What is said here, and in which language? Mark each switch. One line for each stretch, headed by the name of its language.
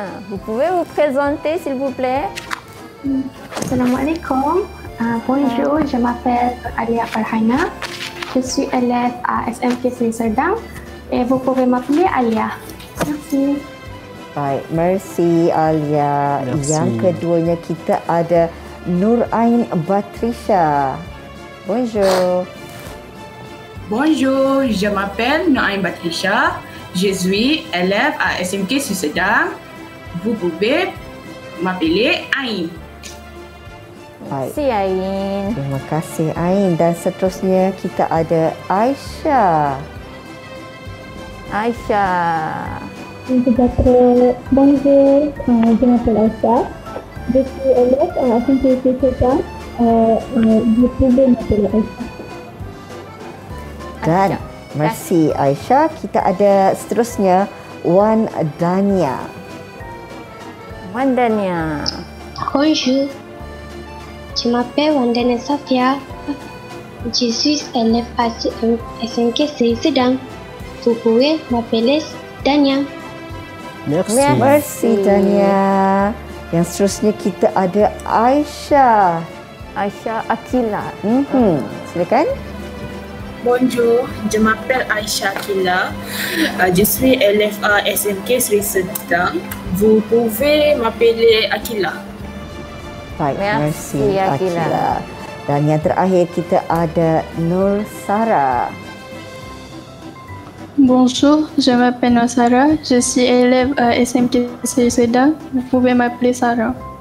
French: Vous pouvez vous présenter s'il vous plaît?
Malay: Assalamualaikum.
French: Bonjour, je m'appelle Alia Farhana. Je suis élève à SMK Sri Serdang. Et vous pouvez m'appeler Alia. Merci.
Malay: Baik, merci Alia.
French: Merci.
Malay: Yang keduanya kita ada Nurain Batrisha.
French: Bonjour. Bonjour, je m'appelle Noaim Batrisha. Je suis élève à SMK Susedang. Vous pouvez m'appeler Aim.
Malay: Baik. Si Ain. Terima kasih Ain. Dan seterusnya kita ada Aisyah. Aisyah.
French: Bonjour, je m'appelle Aïcha. Je suis élève à SMK Susedang. Vous pouvez m'appeler Aïcha.
Malay: Dan merci Aisyah. Kita ada seterusnya Wan Dania. Wandania.
French: Bonjour, je m'appelle Wandana Safia. Je suis élève à SMK Sedang. Vous pouvez m'appeler Dania. Merci. Merci Dania.
Malay: Yang seterusnya kita ada Aisyah. Aisyah Akila. Silakan.
French: Bonjour, je m'appelle Aïcha Akila. Je suis élève à SMK Sri Sedang. Vous pouvez m'appeler Akila.
Malay: Baik,
French: Merci, merci Akila. Akila.
Malay: Dan yang terakhir kita ada Nur Sara.
French: Bonjour, je m'appelle Nosara, je suis élève à SMK Sedang. Vous pouvez m'appeler Sarah.